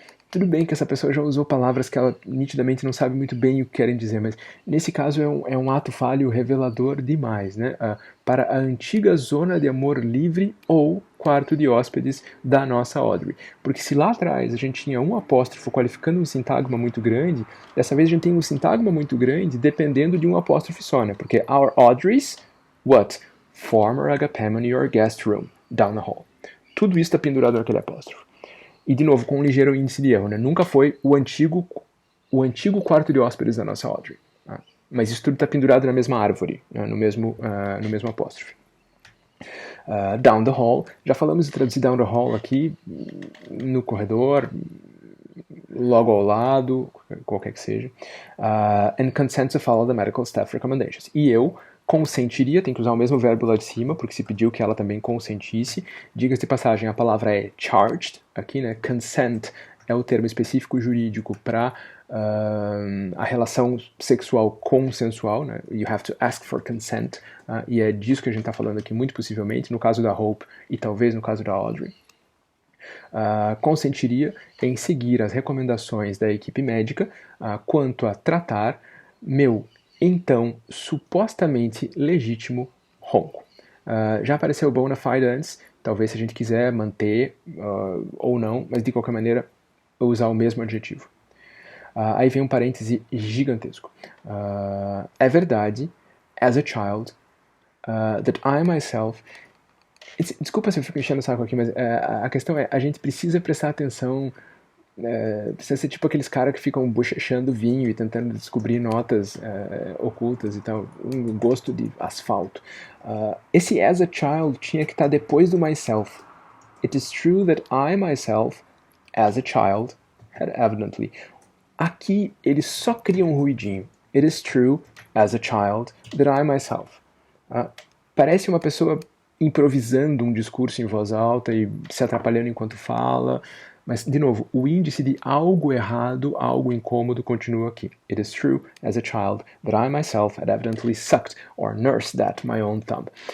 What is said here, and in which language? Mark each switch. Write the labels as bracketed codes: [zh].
[pt] Tudo bem que essa pessoa já usou palavras que ela nitidamente não sabe muito bem o que querem dizer, mas nesse caso é um ato falho revelador demais, né? Para a antiga zona de amor livre ou quarto de hóspedes da nossa Audrey. Porque se lá atrás a gente tinha um apóstrofo qualificando um sintagma muito grande, dessa vez a gente tem um sintagma muito grande dependendo de um apóstrofe só, né? [en] Porque our Audrey's, what? Former agapemone or guest room, down the hall. [pt] Tudo isso está pendurado naquele apóstrofo. E, de novo, com um ligeiro índice de erro, né? Nunca foi o antigo quarto de hóspedes da nossa Audrey. Né? Mas isso tudo está pendurado na mesma árvore, né? no mesmo apóstrofe. [en] Down the hall. [pt] Já falamos de traduzir [en] down the hall [pt] aqui, no corredor, logo ao lado, qualquer que seja. [en] And consent to follow the medical staff recommendations. [pt] E eu consentiria, tem que usar o mesmo verbo lá de cima, porque se pediu que ela também consentisse. Diga-se de passagem, a palavra é charged, aqui, né? Consent é o termo específico jurídico para a relação sexual consensual, né? [en] You have to ask for consent, [pt] e é disso que a gente está falando aqui, muito possivelmente, no caso da Hope e talvez no caso da Audrey. Consentiria em seguir as recomendações da equipe médica quanto a tratar meu então supostamente legítimo ronco. Já apareceu bona fide antes, talvez se a gente quiser manter ou não, mas de qualquer maneira usar o mesmo adjetivo. Aí vem um parêntese gigantesco. É verdade, [en] as a child, that I myself... [pt] Desculpa se eu fico enchendo o saco aqui, mas a questão é, a gente precisa prestar atenção, precisa ser tipo aqueles caras que ficam bochechando vinho e tentando descobrir notas ocultas e tal, um gosto de asfalto. Esse [en] as a child [pt] tinha que estar depois do myself. [en] It is true that I myself, as a child, had evidently. [pt] Aqui ele só cria um ruidinho. [en] It is true, as a child, that I myself. [pt] Parece uma pessoa improvisando um discurso em voz alta e se atrapalhando enquanto fala, mas, de novo, o índice de algo errado, algo incômodo continua aqui. [en] It is true, as a child, that I myself had evidently sucked or nursed that my own thumb.